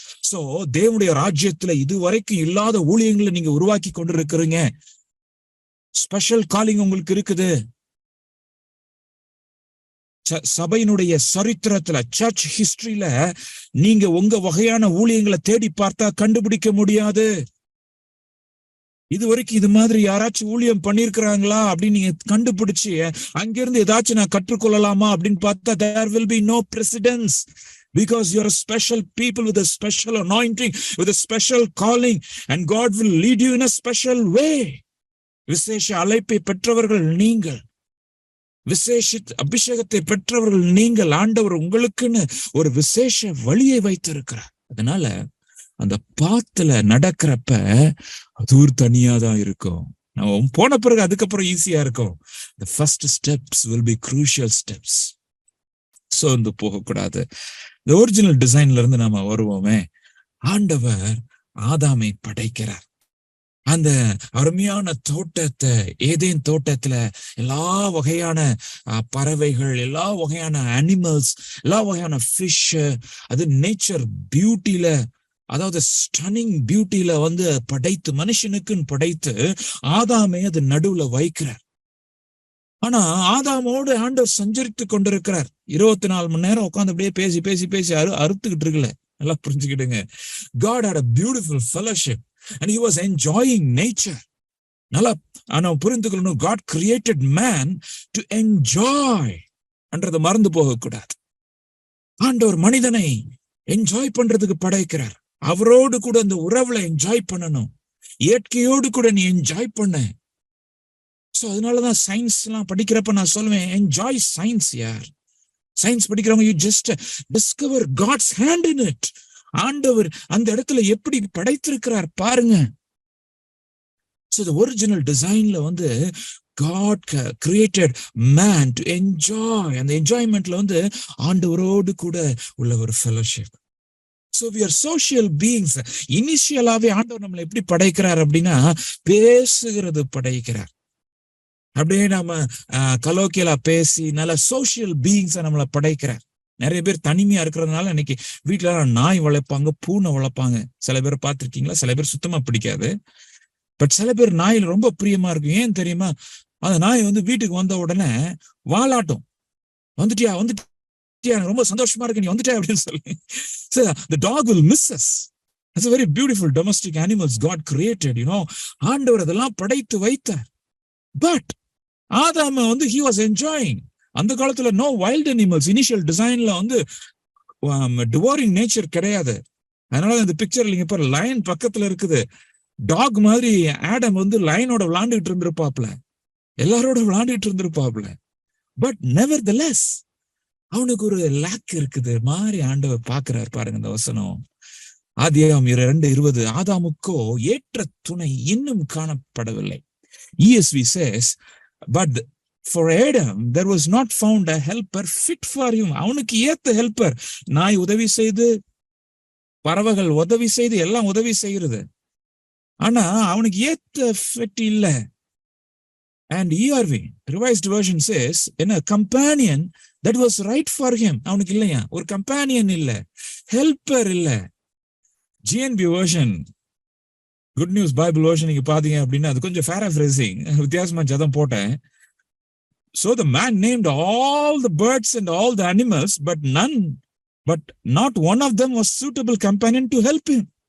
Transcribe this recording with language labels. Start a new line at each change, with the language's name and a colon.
Tamil: So தேவனுடைய ராஜ்யத்துல இதுவரைக்கும் இல்லாத ஊழியங்களை நீங்க உருவாக்கி கொண்டிருக்கிறீங்க. ஸ்பெஷல் காலிங் உங்களுக்கு இருக்குது. சபையினுடைய சரித்திரத்துல, சர்ச் ஹிஸ்டரியில நீங்க உங்க வகையான ஊழியங்களை தேடி பார்த்தா கண்டுபிடிக்க முடியாது. இது வரைக்கும் இது மாதிரி யாராச்சும் ஊழியம் பண்ணிருக்கிறாங்களா அப்படின்னு நீங்க கண்டுபிடிச்சு அங்கிருந்து ஏதாச்சும் நான் கற்றுக்கொள்ளலாமா அப்படின்னு பார்த்தா
English: there will be no precedence, because you are a special people with a special anointing, with a special calling, and God will lead you in a special way.
Tamil: விசேஷ அழைப்பை பெற்றவர்கள் நீங்கள், விசேஷ அபிஷேகத்தை பெற்றவர்கள் நீங்கள். ஆண்டவர் உங்களுக்குன்னு ஒரு விசேஷ வழியை வைத்திருக்கிறார். அதனால அந்த பாத்துல நடக்கிறப்ப அது ஒரு தனியாதான் இருக்கும். நம்ம போன பிறகு அதுக்கப்புறம் ஈஸியா இருக்கும்.
English: the first steps will be crucial steps.
Tamil: சோர்ந்து போகக்கூடாது. இந்த ஒரிஜினல் டிசைன்ல இருந்து நாம வருவோமே, ஆண்டவர் ஆதாமை படைக்கிறார். அந்த அருமையான தோட்டத்தை, ஏதேன் தோட்டத்துல எல்லா வகையான பறவைகள், எல்லா வகையான அனிமல்ஸ், எல்லா வகையான ஃபிஷ், அது நேச்சர் பியூட்டில, அதாவது ஸ்டன்னிங் பியூட்டில படைத்து மனுஷனுக்குன்னு படைத்து ஆதாமை அது நடுவுல வைக்கிறார். ஆனா ஆதாமோடு ஆண்டவர் சஞ்சரித்து கொண்டிருக்கிறார். 24 மணி நேரம் உட்காந்து அப்படியே பேசி பேசி பேசி அறுத்துக்கிட்டு இருக்குல்ல. நல்லா புரிஞ்சுக்கிடுங்க.
English: God had a beautiful fellowship and he was enjoying nature.
Tamil: நல்லா ஆனா புரிந்துக்கொள்ளணும்,
English: God created man to enjoy
Tamil: என்றதை மறந்து போகக்கூடாது. ஆண்டவர் மனிதனை என்ஜாய் பண்றதுக்கு படைக்கிறார். அவரோடு கூட அந்த உறவுல என்ஜாய் பண்ணணும். இயற்கையோடு கூட நீ என்ஜாய் பண்ண. சோ அதனாலதான் சயின்ஸ் எல்லாம் படிக்கிறப்ப நான் சொல்லுவேன், என்ஜாய் சயின்ஸ் யார்.
English: Science படிக்கிறவங்க, you just discover God's hand in it.
Tamil: ஆண்டவர் அந்த இடத்துல எப்படி படைத்திருக்கிறார் பாருங்க.
English: So the original designல வந்து God created man to enjoy, and the enjoymentல வந்து
Tamil: ஆண்டவரோடு கூட உள்ள ஒரு
English: fellowship. So we are social beings.
Tamil: இனிஷியலாவே ஆண்டவர் நம்மளை எப்படி படைக்கிறார் அப்படின்னா பேசுகிறது படைக்கிறார். அப்படியே நம்ம கலோக்கியலா பேசி நல்ல சோசியல் பீயிங்ஸை நம்மளை படைக்கிறார். நிறைய பேர் தனிமையா இருக்கிறதுனால இன்னைக்கு வீட்டுல நாய் வளர்ப்பாங்க, பூனை வளர்ப்பாங்க. சில பேர் பார்த்திருக்கீங்களா? சில பேர் சுத்தமா பிடிக்காது, பட் சில பேர் நாயில் ரொம்ப பிரியமா இருக்கும். ஏன் தெரியுமா? அந்த நாய் வந்து வீட்டுக்கு வந்த உடனே வாலாட்டும், வந்துட்டியா வந்துட்டியா, ரொம்ப சந்தோஷமா இருக்கு நீ வந்துட்டியா அப்படின்னு சொல்லி.
English: So the dog will miss us. That's a very beautiful domestic animals God created, you know.
Tamil: ஆண்டவர் அதெல்லாம் படைத்து வைத்தார். பட் ஆதாம் வந்து
English: he was enjoying.
Tamil: அந்த காலத்துல
English: no wild animals.
Tamil: இனிஷியல் டிசைன்ல வந்து டிவோரிங் நேச்சர் கிடையாது. அதனால இந்த பிக்சர்ல நீங்க பாரு, லயன் பக்கத்துல இருக்குது. டாக் மாதிரி ஆடம் வந்து லயனோட விளையாண்டுட்டு இருந்திருப்பாப்ல, எல்லாரோட விளையாண்டுட்டு இருந்திருப்பாப்ல.
English: but nevertheless
Tamil: அவனுக்கு ஒரு லேக் இருக்குது மாதிரி ஆண்டவர் பாக்குறாரு. பாருங்க இந்த வசனம், ஆதியாகமம் 2:20. ஆதாமுக்கோ ஏற்ற துணை இன்னும் காணப்படவில்லை.
English: ESV says, but for Adam there was not found a helper fit for him.
Tamil: அவனுக்கு ஏத்த ஹெல்பர், நாய் உதவி செய்து, பறவைகள் உதவி செய்து, எல்லாம் உதவி செய்யறது, ஆனா அவனுக்கு ஏத்த ஃபிட் இல்ல.
English: And ERV revised version says, in a companion that was right for him.
Tamil: அவனுக்கு இல்லையா, ஒரு கம்பேனியன் இல்ல, ஹெல்பர் இல்ல. GNB version, good news Bible version நீங்க பாத்தீங்க அப்படின்னா அது கொஞ்சம் paraphrasing வித்தியாசமா ஜதம் போட்டேன்.
English: So the man named all the birds and all the animals, but not one of them was suitable companion to help him.